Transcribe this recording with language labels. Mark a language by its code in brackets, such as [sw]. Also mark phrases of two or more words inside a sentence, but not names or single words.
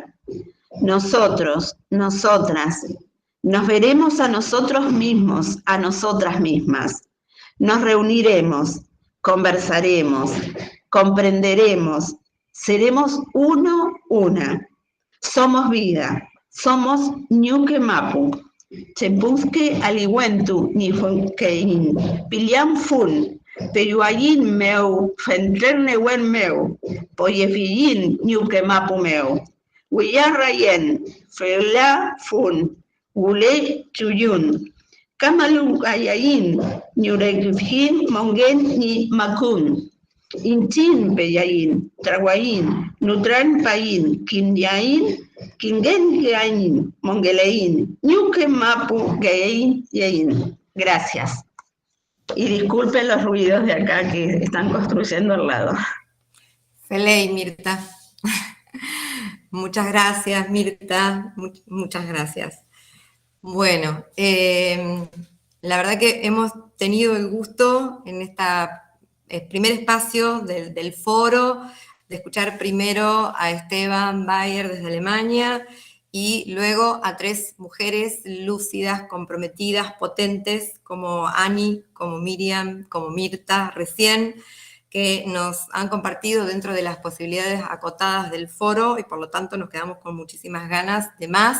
[es] Nosotros, nosotras, nos veremos a nosotros mismos, a nosotras mismas. Nos reuniremos, conversaremos, comprenderemos, seremos uno, una. Somos vida, somos Ñuque Mapu. [arn] Chepusque aliwentu ni fonkein, piliam fun, peyuayin meu, fenterne wen meu, poyefillin Ñuque Mapu meu. Huyarrayen, feula fun, gule chuyun, kamalu ayayin, ñurekifjin mongen ni makun. Inchin peyayin, traguayin, nutran payin, kinyayin, kingen yayin, mongeleyin, ñuque mapu gayin yayin. [es] Gracias. Y disculpen los ruidos de acá que están construyendo al lado. Feley, Mirta. Muchas gracias, Mirta. Muchas gracias. Bueno, la verdad que hemos tenido el gusto en esta primer espacio del foro de escuchar primero a Esteban Bayer desde Alemania y luego a tres mujeres lúcidas, comprometidas, potentes, como Ani, como Miriam, como Mirta recién, que nos han compartido dentro de las posibilidades acotadas del foro y por lo tanto nos quedamos con muchísimas ganas de más.